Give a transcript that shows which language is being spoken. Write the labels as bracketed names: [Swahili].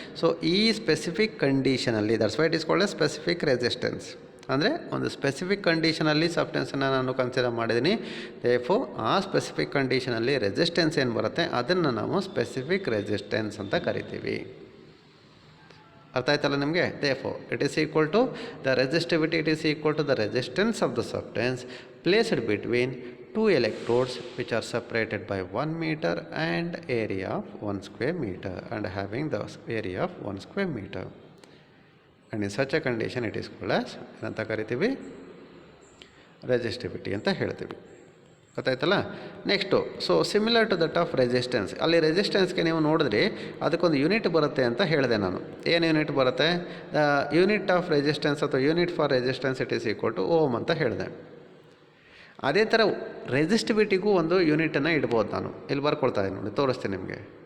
[Kannada] So ಈ specific ಕಂಡೀಷನಲ್ಲಿ [English] That's why it is called a specific resistance. [Kannada] ಅಂದರೆ ಒಂದು specific ಕಂಡೀಷನಲ್ಲಿ ಸಬ್ಸ್ಟೆನ್ಸನ್ನು ನಾನು ಕನ್ಸಿಡರ್ ಮಾಡಿದ್ದೀನಿ. ದೇಫೋ ಆ ಸ್ಪೆಸಿಫಿಕ್ ಕಂಡೀಷನಲ್ಲಿ ರೆಸಿಸ್ಟೆನ್ಸ್ ಏನು ಬರುತ್ತೆ ಅದನ್ನು ನಾವು ಸ್ಪೆಸಿಫಿಕ್ ರೆಸಿಸ್ಟೆನ್ಸ್ ಅಂತ ಕರಿತೀವಿ. ಅರ್ಥ ಆಯ್ತಲ್ಲ ನಿಮಗೆ? [English] therefore it is equal to the resistivity it is equal to the resistance of the substance placed between 2 electrodes which are separated by 1 meter and area of 1 square meter and having the area of 1 square meter, and in such a condition it is called as [Kannada] ಏನಂತ ಕರಿತೀವಿ, resistivity ಅಂತ ಹೇಳ್ತೀವಿ. ಗೊತ್ತಾಯ್ತಲ್ಲ? Next [English] So similar to that of resistance. [Kannada] ಅಲ್ಲಿ ರೆಸಿಸ್ಟೆನ್ಸ್ಗೆ ನೀವು ನೋಡಿದ್ರಿ ಅದಕ್ಕೊಂದು unit ಬರುತ್ತೆ ಅಂತ ಹೇಳಿದೆ ನಾನು. ಏನು ಯೂನಿಟ್ ಬರುತ್ತೆ? [English] the unit of resistance ಅಥವಾ unit for resistance it is equal to ohm [Kannada] ಅಂತ ಹೇಳಿದೆ. ಅದೇ ಥರ ರೆಸಿಸ್ಟಿವಿಟಿಗೂ ಒಂದು ಯೂನಿಟನ್ನು ಇಡ್ಬೋದು. ನಾನು ಇಲ್ಲಿ ಬರ್ಕೊಳ್ತಾ ಇದ್ದೀನಿ ನೋಡಿ, ತೋರಿಸ್ತೀನಿ ನಿಮಗೆ.